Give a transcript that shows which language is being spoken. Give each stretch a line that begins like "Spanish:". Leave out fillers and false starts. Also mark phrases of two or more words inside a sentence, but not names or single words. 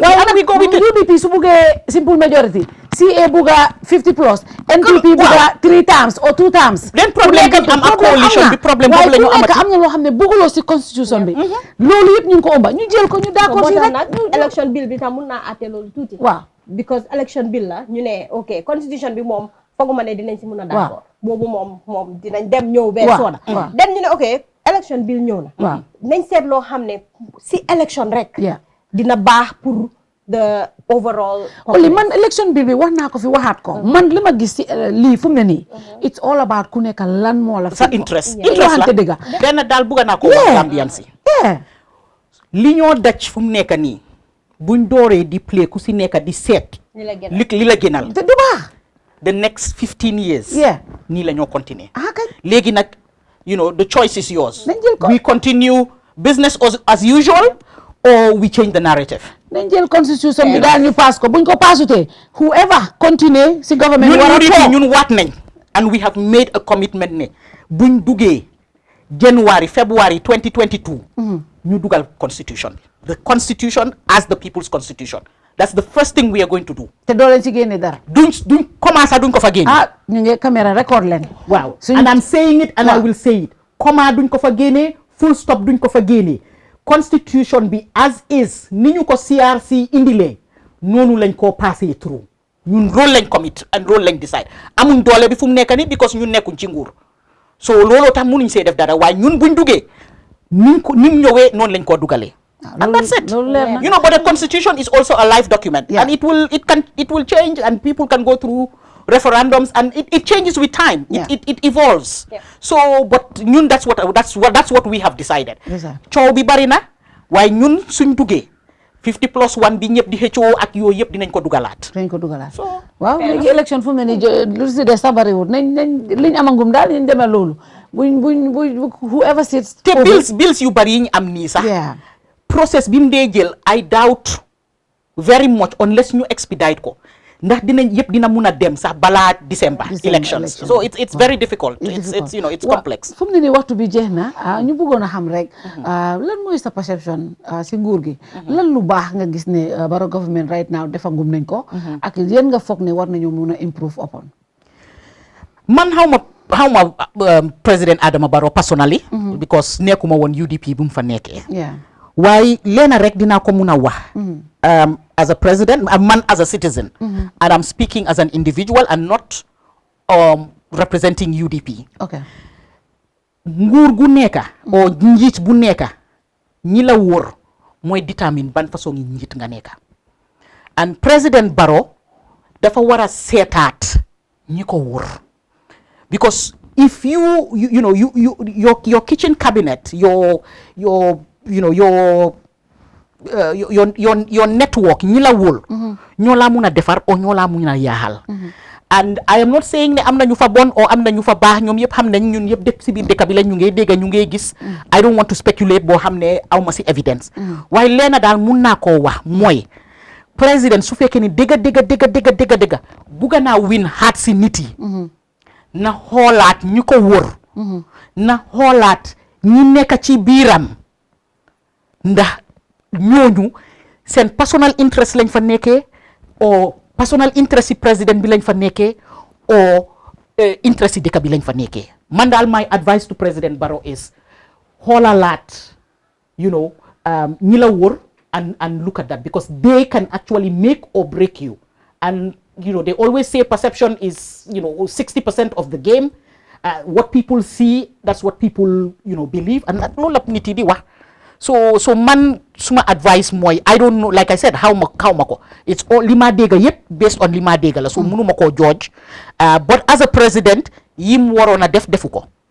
Wolof: UDP su buggee
English: simple majority
Wolof: CA bugga 50+ NPP bugga 3 times or 2 times leen problème bi am ak coalition bi problème boobu la ñu amati am na loo xam ne bugguloo si constitution bi loolu yëpp ñu ngi ko ëmba ñu jël ko ñu d'accord si rek
English: election bill
Wolof: bi tam mun naa àtte loolu tuuti waaw because
English: election bill
Wolof: la ñu ne ok constitution bi moom fooguma ne dinañ si mun a d'accord boobu moom dinañ dem ñëw bee sooda dem ñu ne ok
English: election bill
Wolof: ñëw na nañ seet loo xam ne si election rek dina baax pour
English: the overall
Wolof: Oley man
English: election bill
Wolof: bi wax naa ko fi waxaat ko man li ma gis ci lii fu mu ne nii
English: it's all about
Wolof: ku nekk lan moo la sa interest la benn daal bugga naa ko wax Gambian si li ñoo daj fu mu nekk nii buñ dooree di play ku si nekk di seet li la gënal te du baax
English: the next 15 years
Wolof: nii la ñoo continuer léegi nag
English: the choice is yours we continue business as usual or we change the narrative
Wolof: nañ jël constitution bi daal ñu pass ko buñ ko passutee
English: whoever continue
Wolof: si government ñun waat nañ
English: and we have made a commitment
Wolof: ne buñ duggee
English: February 2022
Wolof: ñu dugal constitution bi
English: the constitution as the people's constitution that's the first thing we are going to do
Wolof: te doo leen ci génne dara duñ commencé duñ ko fa génne ñu ngi caméra record leen waaw
English: and I'm saying it and I will say it
Wolof: duñ ko fa génne
English: full stop
Wolof: duñ ko fa génne constitution bi
English: as is
Wolof: ni ñu ko CRC indilee noonu lañ koo passé through ñun loolu lañ commit and loolu lañ decide amuñ doole bi fu mu nekk ni because ñun nekkuñ ci nguur so looloo tax mënuñ see def dara waaye ñun buñ duggee ni mu ñëwee noonu lañ koo dugalee
English: and that's it but the constitution is also a live document and it will change and people can go through referendums and it changes with time it evolves so but ñun that's what we have decided
Wolof: coow bi bari na waaye ñun suñ duggee 50+1 bi ñëpp di xëccoo ak yooyu yëpp dinañ ko dugalaat. waaw léegi élection fu mu ne nii lu si des sabariwut nañ liñ amangum daal ñu demee loolu buñ whoever sits. te bills yu bari yi ñu am nii sax. process bi mu dee jël
English: I doubt very much unless
Wolof: ñu expedite ko ndax dina mun a dem sax balaa December elections.
English: So it's very difficult. It's complex.
Wolof: fu mu ne nii waxtu bi jeex na ñu bëggoon a xam rek lan mooy sa perception si nguur gi lan lu baax nga gis ne Barrow government
English: right now
Wolof: defagum nañ ko ak yéen nga foog ne war nañu mun a
English: improve upon.
Wolof: man xaw ma président Adama Barrow personally because nekkuma woon UDP bu mu fa nekkee. waaye leena rek dinaa ko mun a wax
English: as a president man as a citizen and I'm speaking as an individual and not representing UDP.
Wolof: nguur gu nekka o njiit bu nekka ñi la wóor mooy détermine ban façon njiit nga nekka and président Barrow dafa war a seetaat ñi ko wóor because
English: if your kitchen cabinet your network
Wolof: ñi la wóol ñoo laa mun a defar o ñoo laa mun a yaaxal
English: and I am not saying
Wolof: ne am na ñu fa bon o am na ñu fa baax ñoom yëpp xam nañ ñun yëpp dëkk si biir dëkk bi la ñu ngay dégg ñu ngay gis
English: I don't want to speculate
Wolof: boo xam ne aw ma si evidence waaye leena daal mun naa koo wax mooy président su fekkee ni dëgga bugga naa win heart si nit yi na xoolaat ñi ko wóor na xoolaat ñi nekk ci biiram ndax ñooñu seen
English: personal interest
Wolof: lañ fa nekkee o
English: personal interest
Wolof: yi président bi lañ fa nekkee o interest yi dëkk bi lañ fa nekkee man daal
English: my advice to President Barrow is
Wolof: xoolalaat ñi la wóor
English: and look at that because they can actually make or break you and they always say perception is 60% of the game. What people see, that's what people believe
Wolof: and loolu la nit yi di wax so man suma advice mooy
English: I don't know like I said
Wolof: xaw ma ko
English: it's all
Wolof: li ma dégg yëpp
English: based on
Wolof: li ma dégg la so mënuma koo judge
English: but as a president
Wolof: yim waroon a defu ko